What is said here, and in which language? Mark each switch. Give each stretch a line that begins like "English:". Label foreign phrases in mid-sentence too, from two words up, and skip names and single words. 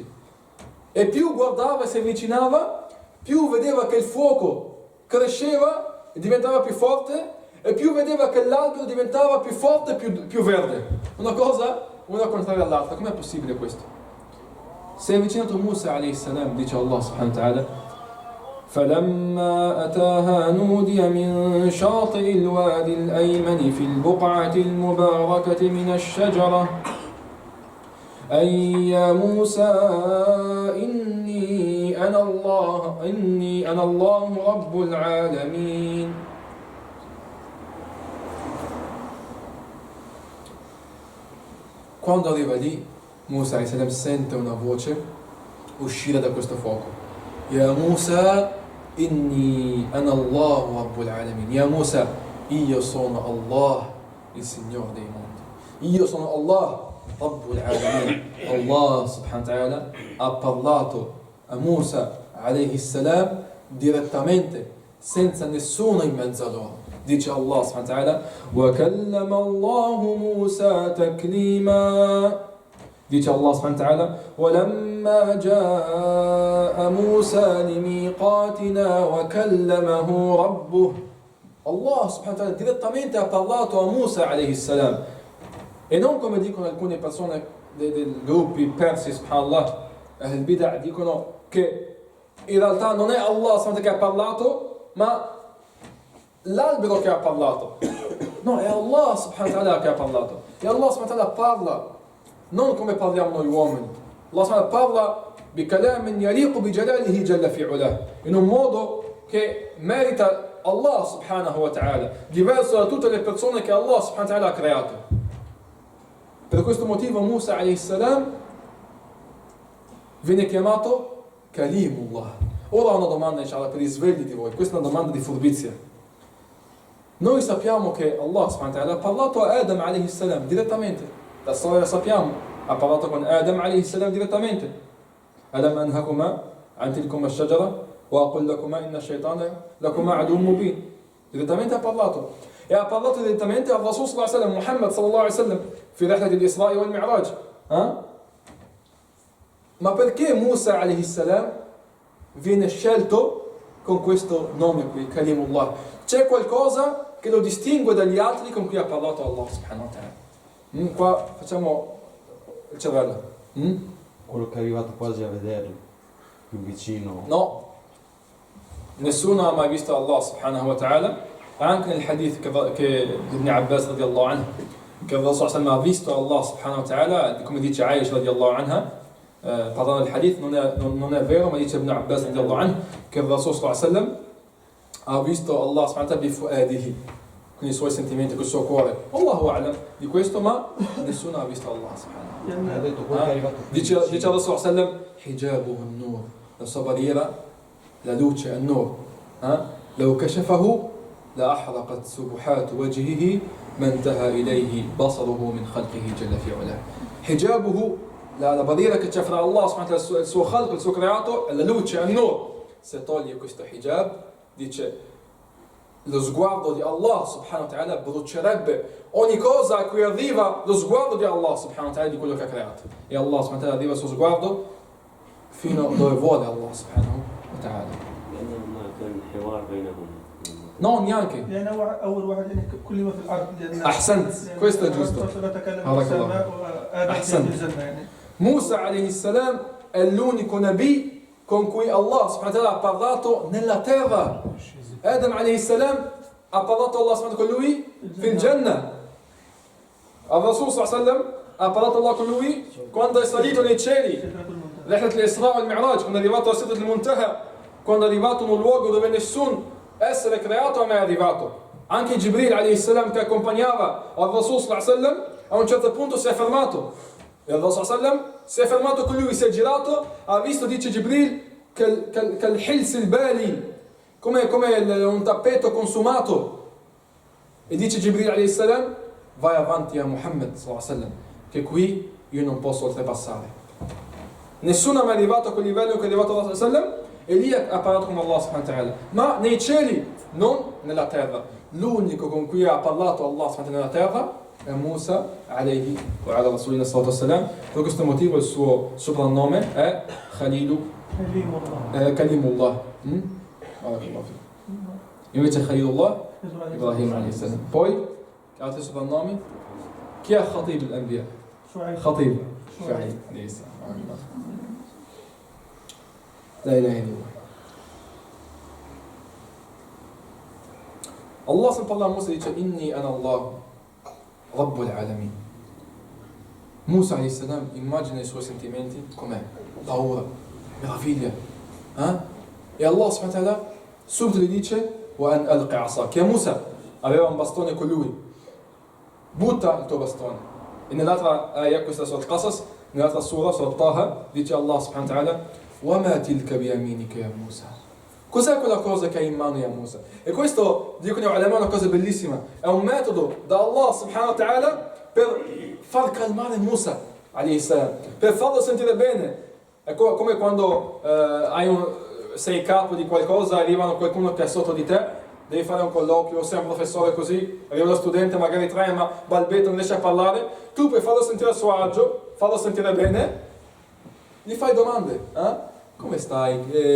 Italian: E più guardava e si avvicinava, più vedeva che il fuoco cresceva e diventava più forte, e più vedeva che l'albero diventava più forte e più verde. Una cosa, una contraria all'altra. Com'è possibile questo? Si è avvicinato Musa
Arabic: عليه السلام، dice الله سبحانه وتعالى: فلما أتاها نودي من شاطئ الوادي الأيمن في البقعة المباركة من الشجرة أي يا موسى إني أنا الله رب العالمين.
Italian: Quando arriva lì, Musa
Arabic: عليه السلام
Italian: sente una voce uscire da questo fuoco.
Arabic: يا موسى، إني أنا الله رب العالمين. Ya Musa,
Italian: io sono Allah, il Signore dei mondi. Io sono
Arabic: الله رب العالمين. الله سبحانه وتعالى
Italian: ha parlato a Musa
Arabic: عليه السلام
Italian: direttamente, senza nessuno in mezzo a loro.
Arabic: Dice الله سبحانه وتعالى: وَكَلَّمَ اللَّهُ مُوسَى تَكْلِيمًا. Dice الله سبحانه وتعالى: وَلَمَّا جَاءَ مُوسَى لِمِيقَاتِنَا وَكَلَّمَهُ رَبُّهُ. الله سبحانه وتعالى
Italian: direttamente ha parlato a Musa
Arabic: عليه السلام.
Italian: E non come dicono alcune persone dei gruppi persi,
Arabic: سبحان الله، أهل البدعة,
Italian: dicono che in realtà non è
Arabic: الله سبحانه وتعالى
Italian: che ha parlato, ma l'albero che ha parlato. No, è
Arabic: الله سبحانه وتعالى
Italian: che ha parlato. E
Arabic: الله سبحانه وتعالى
Italian: parla non come parliamo noi uomini.
Arabic: الله سبحانه وتعالى parla بكلام يليق بجلاله جل في علاه,
Italian: in un modo che merita
Arabic: الله سبحانه وتعالى,
Italian: diverso da tutte le persone che
Arabic: الله سبحانه وتعالى
Italian: ha creato. Per questo motivo Musa
Arabic: عليه السلام
Italian: viene chiamato Kalimullah. Ora ho una domanda, inshallah, per i svegli di voi. Questa è una domanda di furbizia. Noi sappiamo che
Arabic: الله سبحانه وتعالى
Italian: ha parlato a Adam
Arabic: عليه السلام
Italian: direttamente. La storia la sappiamo. Ha parlato con Adam
Arabic: عليه السلام
Italian: direttamente.
Arabic: ألم أنهكما عن تلكما الشجرة وأقل لكما إن الشيطان لكما عدو مبين.
Italian: Direttamente ha parlato. E ha parlato direttamente al Rasul
Arabic: صلى الله عليه وسلم,
Italian: Muhammad
Arabic: صلى الله عليه وسلم, في رحلة الإسراء والمعراج.
Italian: Ma perché Musa
Arabic: عليه السلام
Italian: viene scelto con questo nome qui, Kalimullah? C'è qualcosa che lo distingue dagli altri con cui ha parlato
Arabic: الله سبحانه وتعالى.
Italian: Qua facciamo il cervello. Quello che è arrivato quasi a vederlo, più vicino. No, nessuno ha mai visto
Arabic: الله سبحانه وتعالى.
Italian: Anche nel hadith che Ibn Abbas
Arabic: رضي الله عنه,
Italian: che il Rasul sallallahu ha visto
Arabic: الله سبحانه وتعالى,
Italian: come dice Aisha
Arabic: رضي الله عنها,
Italian: parlando del hadith, non è vero, ma dice Ibn Abbas
Arabic: رضي الله عنه
Italian: che il Rasul sallallahu ha visto
Arabic: الله سبحانه وتعالى بفؤاده,
Italian: con i suoi sentimenti, col suo cuore.
Arabic: الله أعلم
Italian: di questo, ma nessuno ha visto
Arabic: الله سبحانه وتعالى.
Italian: Ha detto quello che è arrivato più Dice il vicino.
Arabic: رسول صلى الله حجابه النور,
Italian: la sua barriera, la luce,
Arabic: an-nur. لو كشفه لأحرقت سبحات وجهه ما انتهى إليه بصره من خلقه جل في علاه.
Italian: حجابه la barriera che c'è fra
Arabic: الله سبحانه وتعالى,
Italian: il suo khalq, il suo creato, è la luce, è il nur. Se toglie questo hijab, dice, lo sguardo di
Arabic: الله سبحانه وتعالى
Italian: brucierebbe ogni cosa a cui arriva lo sguardo di
Arabic: الله سبحانه وتعالى,
Italian: di quello che ha creato. E
Arabic: الله سبحانه وتعالى
Italian: arriva il suo sguardo fino dove vuole
Arabic: الله سبحانه وتعالى. لأن كان حوار بينهم
Italian: No, neanche.
Arabic: لأن هو أول واحد يعني كلمة في الأرض لأن أحسنت.
Italian: Questo è giusto.
Arabic: تكلم بارك في الله. السماء وآدم أحسنت. في الجنة يعني.
Italian: Musa
Arabic: عليه السلام
Italian: è l'unico nabi con cui
Arabic: الله سبحانه وتعالى
Italian: ha parlato nella terra. Adam
Arabic: عليه السلام
Italian: ha parlato
Arabic: الله سبحانه وتعالى
Italian: con lui
Arabic: في الجنة. الرسول صلى الله عليه وسلم
Italian: ha parlato Allah con lui quando è salito nei cieli.
Arabic: رحلة الإسراء والمعراج,
Italian: quando è arrivato a Sidrat al-Muntaha, quando è arrivato in un luogo dove nessun essere creato mai è arrivato. Anche Jibril
Arabic: عليه السلام
Italian: che accompagnava
Arabic: الرسول صلى الله عليه وسلم
Italian: a un certo punto si è fermato. E il Rasul
Arabic: صلى الله عليه وسلم
Italian: si è fermato con lui, si è girato, ha visto, dice Jibril, che
Arabic: الحلس البالي,
Italian: come un tappeto consumato. E dice Jibril
Arabic: عليه السلام,
Italian: vai avanti a Muhammad
Arabic: صلى الله عليه وسلم,
Italian: che qui io non posso oltrepassare. Nessuno è mai arrivato a quel livello che è arrivato
Arabic: الله صلى الله عليه وسلم,
Italian: e lì ha parlato con
Arabic: الله سبحانه وتعالى.
Italian: Ma nei cieli, non nella terra. L'unico con cui ha parlato
Arabic: الله سبحانه وتعالى
Italian: nella terra è Musa
Arabic: عليه وعلى رسولنا صلى الله عليه وسلم.
Italian: Per questo motivo il suo soprannome è Kalimullah. Invece Khalilullah, Ibrahim
Arabic: عليه السلام.
Italian: Poi, altri soprannomi? Chi è
Arabic: خطيب الأنبياء? خطيب. شعيب عليه السلام. لا إله إلا الله.
Italian: Allah se parla a Musa e dice
Arabic: إني أنا الله، رب العالمين.
Italian: Musa
Arabic: عليه السلام
Italian: immagina i suoi sentimenti com'è? Paura, meraviglia. E
Arabic: الله سبحانه وتعالى
Italian: subito gli dice
Arabic: وأن ألق عصاك.
Italian: Che Musa aveva un bastone con lui. Butta il tuo bastone. E nell'altra ayah, questa
Arabic: سورة القصص,
Italian: nell'altra sura,
Arabic: سورة طه,
Italian: dice
Arabic: الله سبحانه وتعالى وَمَا تِلْكَ بِيَمِينِكَ يَا Musa.
Italian: Cos'è quella cosa che hai in mano,
Arabic: ya Musa?
Italian: E questo, dicono gli ulama, è una cosa bellissima. È un metodo da
Arabic: الله سبحانه وتعالى
Italian: per far calmare Musa,
Arabic: عليه السلام,
Italian: per farlo sentire bene. È come quando sei capo di qualcosa, arrivano qualcuno che è sotto di te, devi fare un colloquio, sei un professore così, arriva uno studente, magari trema, balbetta, non riesce a parlare. Tu per farlo sentire a suo agio, farlo sentire bene, gli fai domande, come stai?